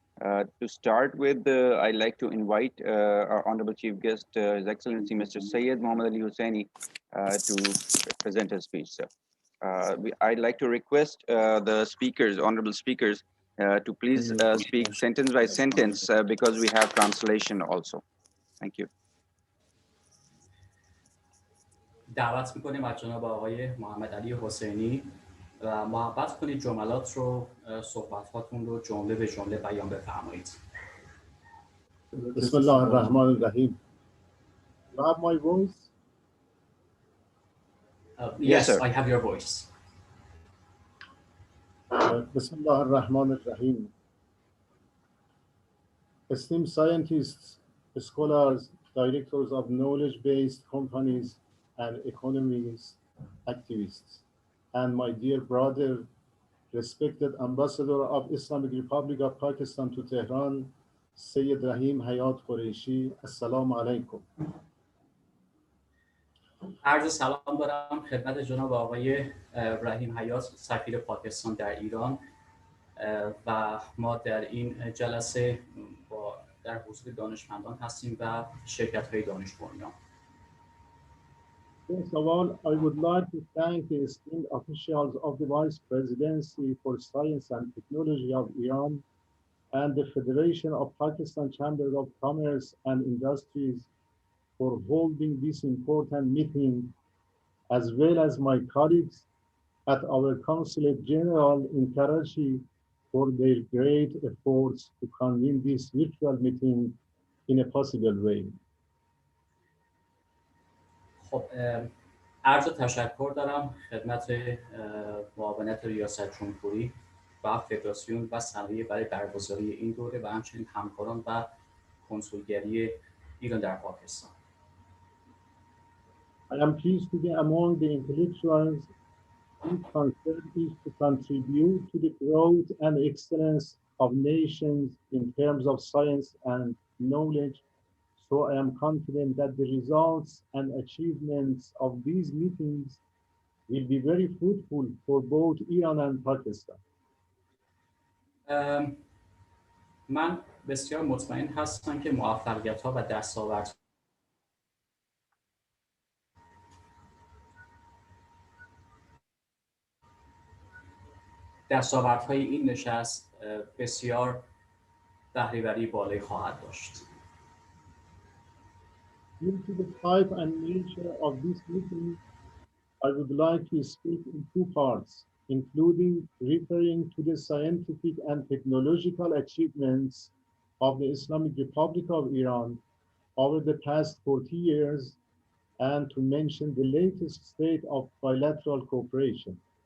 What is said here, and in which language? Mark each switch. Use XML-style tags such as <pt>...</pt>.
<en>To start with, I'd like to invite our Honorable Chief Guest, His Excellency Mr. Syed Muhammad Ali Husseini, to present his speech, sir. I'd like to request the speakers, honorable speakers, to please speak sentence by sentence because we have translation also. Thank you.</en> <fa>دعوت میکنیم از جناب آقای محمد علی حسینی و محبت کنید جملات رو صحبتاتون رو جمله به جمله بیان بفرمایید.</fa> <ar>بسم الله الرحمن الرحیم.</ar> <en>You have my voice? Yes, sir. I have your voice.</en> <ar>بسم الله الرحمن الرحیم.</ar> <en>Esteemed scientists, scholars, directors of knowledge-based companies and economies, activists, and my dear brother, respected Ambassador of Islamic Republic of Pakistan to Tehran, Sayyid Rahim Hayat Qureshi, Assalamu alaikum.</en> <fa>عرض سلام دارم خدمت جناب آقای رحیم حیات سفیر پاکستان در ایران و ما در این جلسه در حضور دانشمندان هستیم و شرکت‌های دانش بنیان.</fa> <en>First of all, I would like to thank the esteemed officials of the Vice Presidency for Science and Technology of Iran and the Federation of Pakistan Chamber of Commerce and Industries for holding this important meeting, as well as my colleagues at our Consulate General in Karachi for their great efforts to convene this virtual meeting in a possible way.</en> <fa>خب عرض تشکر دارم خدمت معاونت ریاست جمهوری و فدراسیون و صنایع برای برگزاری این دوره و همچنین همکاران و کنسولگری ایران در پاکستان.</fa> <en>I am pleased to be among the intellectuals Its concern is to contribute to the growth and excellence of nations in terms of science and knowledge. So I am confident that the results and achievements of these meetings will be very fruitful for both Iran and Pakistan.</en> <fa>ام، من بسیار مطمئن هستم که موفقیت‌ها و دستاوردهای این نشست بسیار بهره‌وری بالایی خواهد داشت.</fa> <en>Due to the type and nature of this meeting, I would like to speak in two parts, including referring to the scientific and technological achievements of the Islamic Republic of Iran over the past 40 years and to mention the latest state of bilateral cooperation.</en>